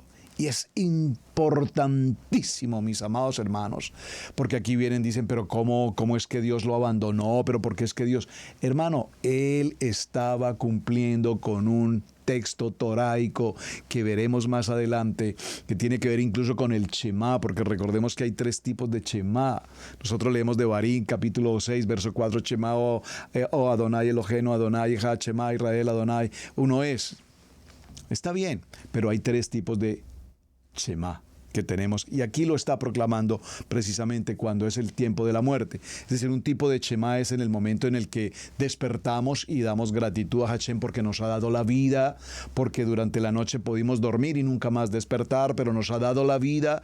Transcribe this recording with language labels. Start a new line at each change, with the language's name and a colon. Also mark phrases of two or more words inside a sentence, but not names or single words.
Spanish: Y es importantísimo, mis amados hermanos, porque aquí dicen, pero ¿cómo es que Dios lo abandonó? ¿Pero por qué es que Dios? Hermano, él estaba cumpliendo con un texto toraico que veremos más adelante, que tiene que ver incluso con el Shema, porque recordemos que hay 3 tipos de Shema. Nosotros leemos de Barín, capítulo 6, verso 4,
Hebrew: שמע ו אדוני אלוהינו אדוני אחד שמע ישראל אדוני,
Spanish: uno es. Está bien, pero hay 3 tipos de Shema que tenemos, y aquí lo está proclamando precisamente cuando es el tiempo de la muerte. Es decir, un tipo de Shema es en el momento en el que despertamos y damos gratitud a Hashem porque nos ha dado la vida, porque durante la noche pudimos dormir y nunca más despertar, pero nos ha dado la vida.